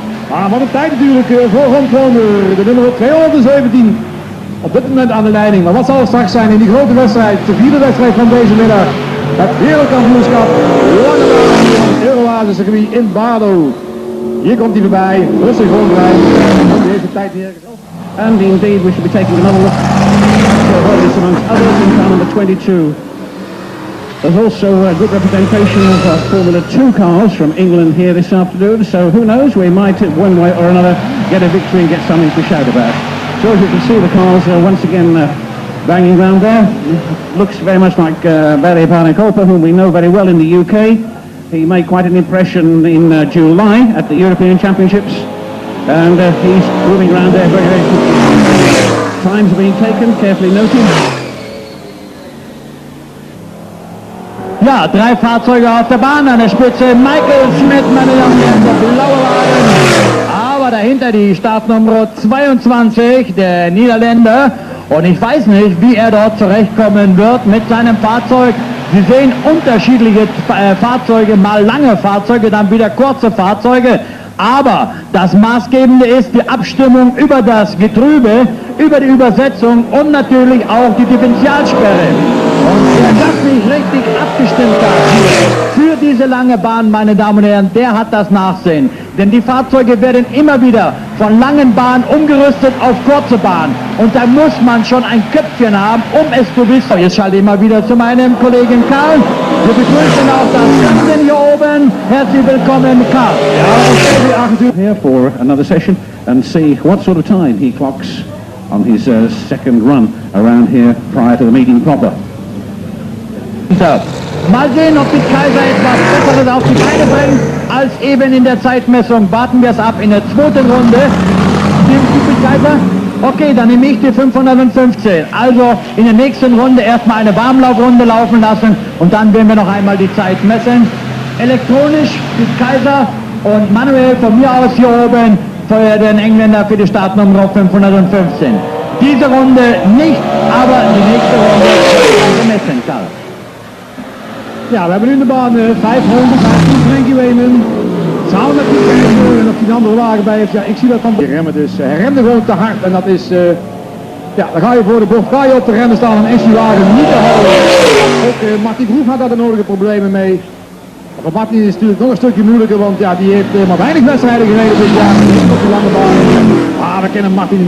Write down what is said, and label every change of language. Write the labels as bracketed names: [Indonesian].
[Dutch] Maar wat een tijd natuurlijk voor Ron Kroonder, de nummer 217. Op dit moment aan de leiding. Maar wat zal er straks zijn in die grote wedstrijd, de vierde wedstrijd van deze middag. Het wereldkampioenschap lange baan van het Euroasecircuit in Baarlo. Hier komt hij voorbij, rustig rondrijden. Die heeft de tijd neergezet. [English] And indeed we should be taking another look at this amongst others in car number 22. There's also a good representation of Formula 2 cars from England here this afternoon, so who knows, we might one way or another get a victory and get something to shout about. So as you can see, the cars once again banging around there. Looks very much like Barry Barnacopa, whom we know very well in the UK. He made quite an impression in July at the European Championships, and he's moving around there very, very quickly. Times are being taken, carefully noted. [German] Ja, 3 Fahrzeuge auf der Bahn an der Spitze. Michael Schmidt, meine Damen und Herren, der blaue Wagen. Aber dahinter die Startnummer 22, der Niederländer. Und ich weiß nicht, wie er dort zurechtkommen wird mit seinem Fahrzeug. Sie sehen unterschiedliche Fahrzeuge, mal lange Fahrzeuge, dann wieder kurze Fahrzeuge. Aber das Maßgebende ist die Abstimmung über das Getriebe, über die Übersetzung und natürlich auch die Differentialsperre. Und wer das nicht richtig abgestimmt hat für diese lange Bahn, meine Damen und Herren, der hat das Nachsehen. Denn die Fahrzeuge werden immer wieder von langen Bahnen umgerüstet auf kurze Bahn. Und da muss man schon ein Köpfchen haben, um es zu wissen. Jetzt schalte ich mal wieder zu meinem Kollegen Karl. Wir begrüßen auch das Ganze hier oben. Herzlich willkommen, Karl. [English] Here for another session and see what sort of time he clocks on his second run around here prior to the meeting proper. [German] Mal sehen, ob die Kaiser etwas Besseres auf die Beine bringen als eben in der Zeitmessung. Warten wir es ab in der zweiten Runde. Die Kaiser? Okay, dann nehme ich die 515. Also in der nächsten Runde erstmal eine Warmlaufrunde laufen lassen und dann werden wir noch einmal die Zeit messen. Elektronisch die Kaiser und manuell von mir aus hier oben für den Engländer für die Startnummer 515. Diese Runde nicht, aber die nächste Runde gemessen, Karl. [Dutch] Ja, we hebben nu in de baan 500, Frankie Wayman. Samen met die kijken en of die een andere wagen bij heeft. Ja, ik zie dat van de remmen dus. Hij remde gewoon te hard en dat is... ja, dan ga je voor de bocht, ga je op de remmen staan en is die wagen niet te houden. Ook Martin Vroeg had daar de nodige problemen mee. Voor Martin is het natuurlijk nog een stukje moeilijker, want ja, die heeft maar weinig wedstrijden gereden dit jaar. Niet op de lange baan. Ah, we kennen Martin.